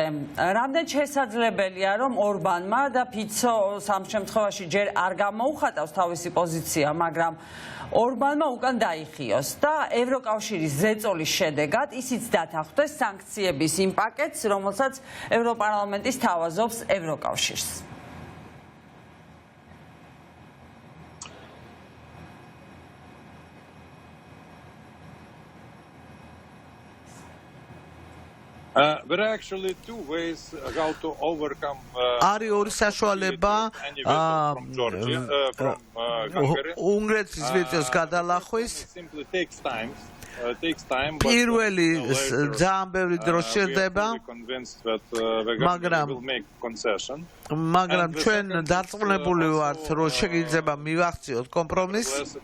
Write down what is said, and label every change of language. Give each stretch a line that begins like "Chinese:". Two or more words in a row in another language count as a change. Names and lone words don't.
Georgian: რამდენ შესაძლებელია, რომ ორბანმა და ფიცო სამ შემთხვევაში ჯერ არ გამოუხატავს თავისი პოზიცია, მაგრამ ორბანმა უკან დაიხიოს და ევროკავშირის ზეწოლის შედეგად ისიც დათანხმდეს სანქციების იმ პაკეტს, რომელსაც ევროპარლამენტი სთავაზობს ევროკავშირს.
English: There are actually two ways how to overcome
Georgian: არის ორი საშუალება უნგრეთის ვეტოს გადალახვის. პირველი ძალიან ბევრი დრო სჭირდება, მაგრამ ჩვენ დარწმუნებული ვართ, რომ შეიძლება მივახციოთ კომპრომისს.